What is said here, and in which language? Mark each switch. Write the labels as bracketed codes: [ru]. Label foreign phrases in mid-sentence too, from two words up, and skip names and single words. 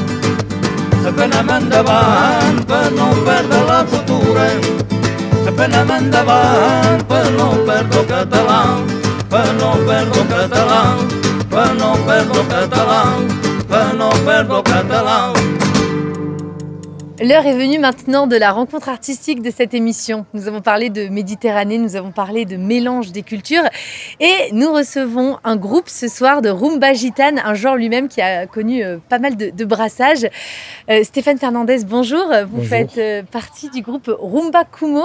[ca] Sempre anem endavant per no perdre la cultura, sempre anem endavant per no perdre el català, per no perdre el català, per no perdre el català, per no perdre el català. [fr] L'heure est venue maintenant de la rencontre artistique de cette émission. Nous avons parlé de Méditerranée, nous avons parlé de mélange des cultures et nous recevons un groupe ce soir de rumba gitane, un genre lui-même qui a connu pas mal de brassages. Stéphane Fernandez, bonjour. Vous faites partie du groupe Rumba Kumo.